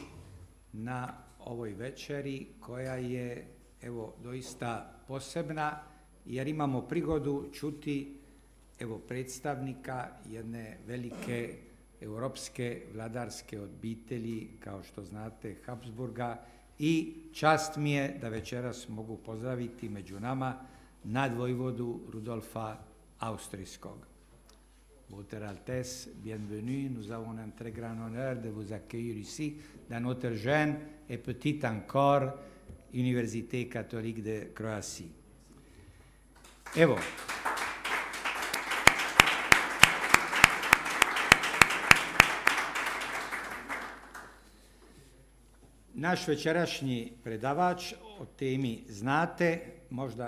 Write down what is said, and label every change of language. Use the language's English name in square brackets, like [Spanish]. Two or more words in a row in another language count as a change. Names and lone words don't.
[Croatian] na ovoj večeri koja je evo doista posebna jer imamo prigodu čuti evo predstavnika jedne velike europske vladarske obitelji, kao što znate, Habsburga, i čast mi je da večeras mogu pozdraviti među nama nadvojvodu Rudolfa Austrijskog. [French] Votre Altesse, bienvenue, nous avons un très grand honneur de vous accueillir ici dans notre jeune et petite encore Université catholique de Croatie. [Croatian] Evo, naš večerašnji predavač o temi znate, možda